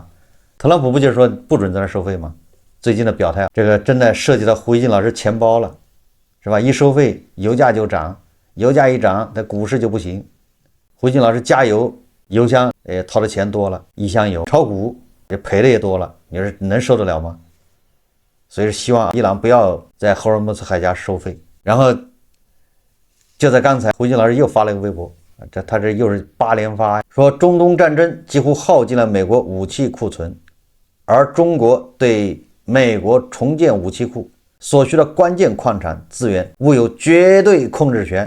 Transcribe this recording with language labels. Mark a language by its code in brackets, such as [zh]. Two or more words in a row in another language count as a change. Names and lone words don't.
[zh] 特朗普不就是說不准在那收費嗎？最近的表態，這個真的涉及到胡一金老師錢包了，是吧？一收費，油價就漲，油價一漲，那股市就不行。胡一金老師加油，油箱掏的錢多了，一箱油炒股也賠的也多了，你說能受得了嗎？所以希望伊朗不要在霍爾木茲海峽收費。然後就在剛才，胡一金老師又發了一個微博，他這又是8連發，說中東戰爭幾乎耗盡了美國武器庫存，而中國對美國重建武器庫所需的關鍵礦產資源務有絕對控制權。